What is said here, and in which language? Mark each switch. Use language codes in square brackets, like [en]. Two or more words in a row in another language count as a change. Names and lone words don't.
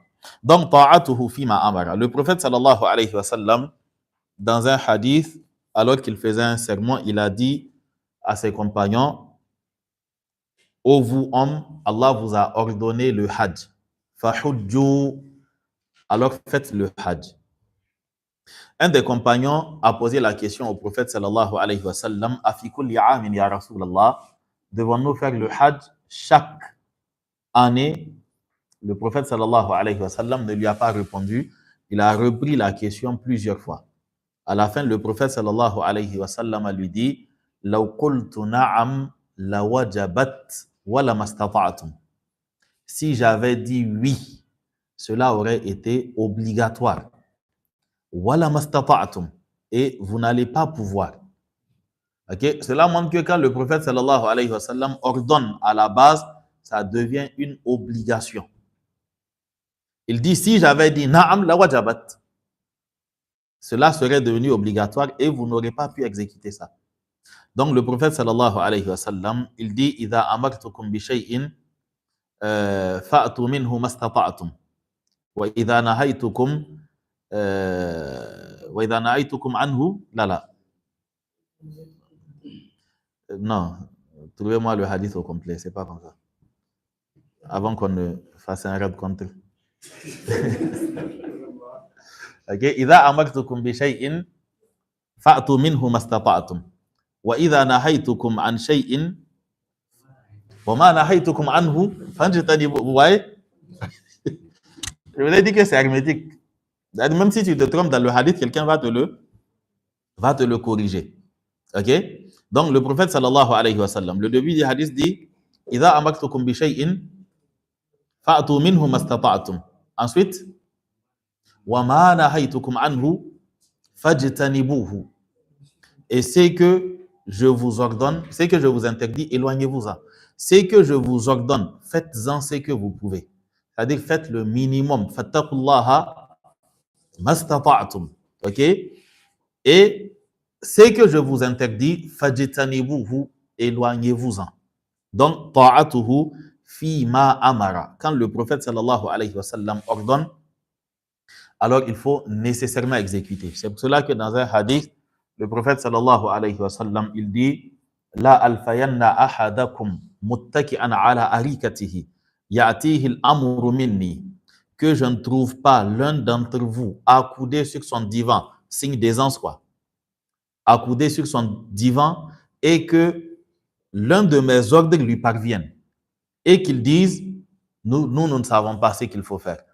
[fr] Donc, [ar] طاعته فيما أمر. [fr] Le prophète [ar] صلى الله عليه وسلم, [fr] dans un hadith, alors qu'il faisait un sermon, il a dit à ses compagnons, ô vous hommes, Allah vous a ordonné le hajj. Fahujju, alors faites le hajj. Un des compagnons a posé la question au prophète [ar] صلى الله عليه وسلم, أفي كل عام يا رسول الله, [fr] devons-nous faire le hajj chaque année? Le prophète [ar] صلى الله عليه وسلم [fr] ne lui a pas répondu. Il a repris la question plusieurs fois. À la fin, le prophète [ar] صلى الله عليه وسلم [fr] lui dit, [ar] لو قلت نعم لوجبت ولما استطعتم. [fr] Si j'avais dit oui, cela aurait été obligatoire. [ar] ولما استطعتم, [fr] et vous n'allez pas pouvoir. Okay? Cela montre que quand le prophète [ar] صلى الله عليه وسلم [fr] ordonne à la base, ça devient une obligation. Il dit, si j'avais dit [ar] نعم لوجبت, [fr] cela serait devenu obligatoire et vous n'aurez pas pu exécuter ça. Donc le prophète [ar] صلى الله عليه وسلم, [fr] il dit, [ar] إذا أمرتكم بشيء فأتوا منه ما استطعتم. وإذا نهيتكم وإذا نهيتكم عنه لا [fr] non, trouvez-moi le hadith au complet, c'est pas comme ça, avant qu'on ne fasse un raid contre. [ar] Ok, إذا أمرتكم بشيء فأتوا منه ما استطعتم وإذا نهيتكم عن شيء وما نهيتكم عنه فاجتنبوه. [fr] Vous voyez, je vous ai dit que c'est hermétique. Même si tu te trompes dans le hadith, quelqu'un va te le corriger. Ok? Donc, le prophète [ar] صلى الله عليه وسلم, [fr] le début du hadith dit [ar] إذا أمرتكم بشيء فأتوا منه ما استطعتم. Ensuite, وما نهيتكم عنه فاجتنبوه. [fr] Et c'est que je vous ordonne, c'est que je vous interdis, éloignez-vous-en. C'est que je vous ordonne, faites-en ce que vous pouvez. C'est-à-dire, faites le minimum. [ar] فاتقوا الله ما استطعتم. [fr] Ok? Et c'est que je vous interdis, fajtanibuhu, éloignez-vous-en. Donc, [ar] طاعته فيما أمر. [fr] Quand le prophète [ar] صلى الله عليه وسلم [fr] ordonne, alors il faut nécessairement exécuter. C'est pour cela que dans un hadith, le prophète [ar] صلى الله عليه وسلم, [fr] il dit [ar] لا ألفين أحدكم متكئا على أريكته يأتيه الأمر مني, [fr] que je ne trouve pas l'un d'entre vous accoudé sur son divan, signe d'aisance quoi, accoudé sur son divan, et que l'un de mes ordres lui parvienne, et qu'il dise, nous ne savons pas ce qu'il faut faire.